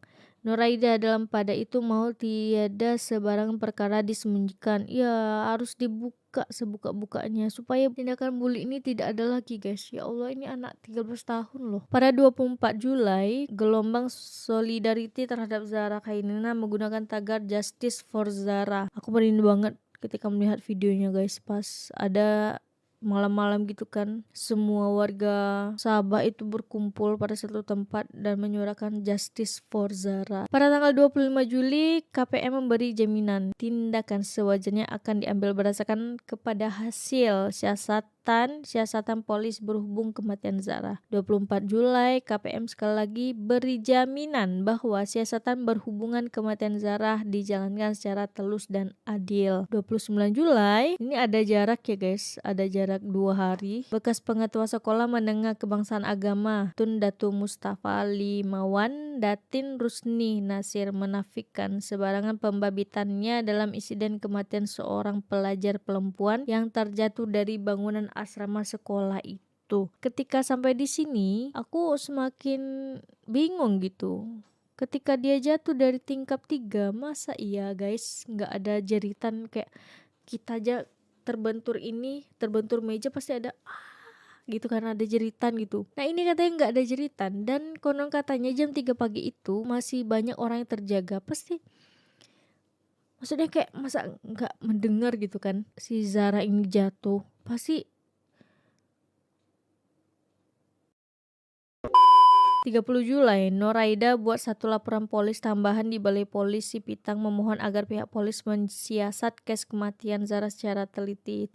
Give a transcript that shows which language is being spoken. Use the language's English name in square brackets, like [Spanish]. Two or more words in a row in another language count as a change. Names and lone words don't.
[Malay] Noraida dalam pada itu mau tiada sebarang perkara disembunyikan. [Indonesian] Ya, harus dibuka sebuka-bukanya supaya tindakan bully ini tidak ada lagi guys. Ya Allah, ini anak 13 tahun loh. [Malay] Pada 24 Julai, gelombang solidariti terhadap Zara Khairina menggunakan tagar [English] Justice for Zara. [Indonesian] Aku merinding banget ketika melihat videonya guys, pas ada malam-malam gitu kan, semua warga Sabah itu berkumpul pada satu tempat dan menyuarakan [English] Justice for Zara. [Malay] Pada tanggal 25 Juli, KPM memberi jaminan tindakan sewajarnya akan diambil berdasarkan kepada hasil siasatan polis berhubung kematian Zara. 24 Julai, KPM sekali lagi beri jaminan bahwa siasatan berhubungan kematian Zara dijalankan secara telus dan adil. [Indonesian] 29 Julai, ini ada jarak ya guys, ada jarak 2 hari. [Malay] Bekas pengetua sekolah menengah kebangsaan agama Tun Datu Mustafa Limawan Datin Rusni Nasir menafikan sebarangan pembabitannya dalam insiden kematian seorang pelajar perempuan yang terjatuh dari bangunan asrama sekolah itu. [Indonesian] Ketika sampai di sini, aku semakin bingung gitu. Ketika dia jatuh dari tingkat 3, masa iya guys nggak ada jeritan kayak kita aja terbentur meja pasti ada gitu karena ada jeritan gitu. Nah ini katanya nggak ada jeritan, dan konon katanya jam 3 pagi itu masih banyak orang yang terjaga. Pasti maksudnya kayak masa nggak mendengar gitu kan si Zara ini jatuh. [Malay] Pasti 30 Julai, Noraida buat satu laporan polis tambahan di Balai Polis Sipitang memohon agar pihak polis mensiasat kes kematian Zara secara teliti.